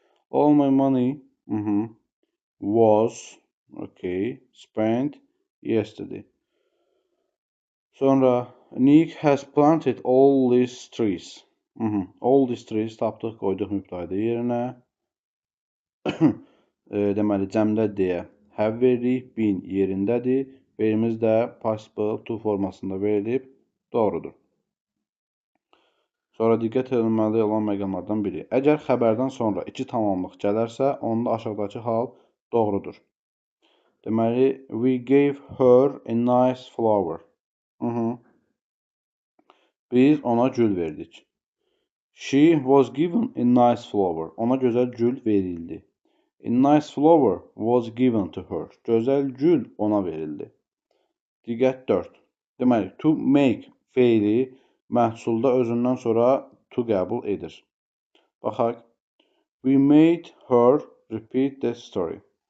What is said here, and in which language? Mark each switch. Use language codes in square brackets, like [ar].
[en] All my money was spent yesterday. [az] Sonra [en] Nick has planted all these trees. All these trees [az] tapdıq, qoyduq mübtədə yerinə. Deməli, cəmdə deyə have veririk, been yerindədir. Verimiz də possible to formasında verilib, doğrudur. Sonra diqqət edilməli olan məqamlardan biri. Əgər xəbərdən sonra iki tamamlıq gələrsə, onda aşağıdakı hal doğrudur. Deməli, [en] we gave her a nice flower. [az] Biz ona gül verdik. [en] She was given a nice flower. [az] Ona gözəl gül verildi. [en] A nice flower was given to her. [az] Gözəl gül ona verildi. Diqqət 4. Deməli, to make feili məhsulda özündən sonra to qəbul edir. Baxaq. [en] We made her repeat the story.